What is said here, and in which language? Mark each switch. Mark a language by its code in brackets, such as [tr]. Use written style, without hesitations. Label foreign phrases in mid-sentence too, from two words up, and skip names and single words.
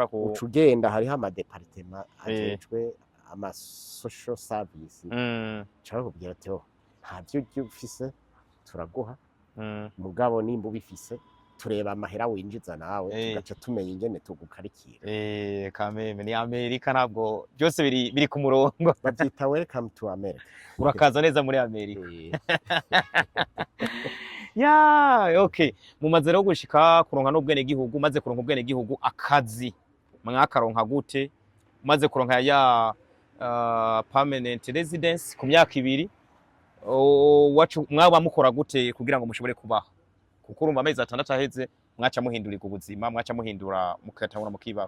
[rn] ucugenda hariho ama department ajejwe ama [en] social service [rn] cyangwa kubwira ati nta byo ufise turaguha mugabo nimba ubifise tureba amahera winjiza nawe tugaca tumenya ingene tugukarikira kameme ni Amerika ntabwo byose biri ku murongo babyita [en] welcome to America [rn] urakaza neza muri Amerika ya okay mumaze rero gushika kuronka n'ubwene gihugu maze kuronka ubwene gihugu akazi mwakaronka gute maze kuronka ya [en] permanent residence [rn] ku myaka 2 wacu mwaba mukora gute kugira ngo mushobore kubaho kuko urumva amezi 6 aheze mwaca muhindurika ubuzima mwaca muhindura mukatangura mukibaho